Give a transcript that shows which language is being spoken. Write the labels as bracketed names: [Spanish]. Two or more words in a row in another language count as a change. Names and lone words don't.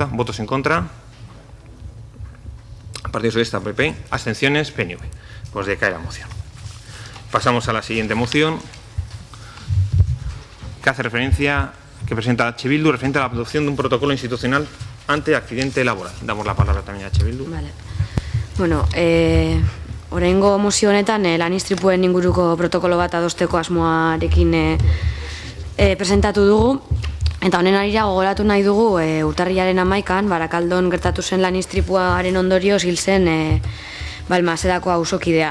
[Spanish] Votos en contra. Partido Socialista, PP. Abstenciones, PNV. Pues decae la moción. Pasamos a la siguiente moción, que hace referencia, que presenta EH Bildu, referente a la adopción de un protocolo institucional ante accidente laboral. Damos la palabra también a EH Bildu. Vale. [Basque] Bueno, oraingo mozio honetan lan istripuen inguruko protokolo bat adosteko asmoarekin presentatu dugu. Eta honen arira gogoratu nahi dugu urtarrilaren 11an Barakaldon gertatu zen lan istripuaren ondorioz hil zen Balmasedako auzokidea.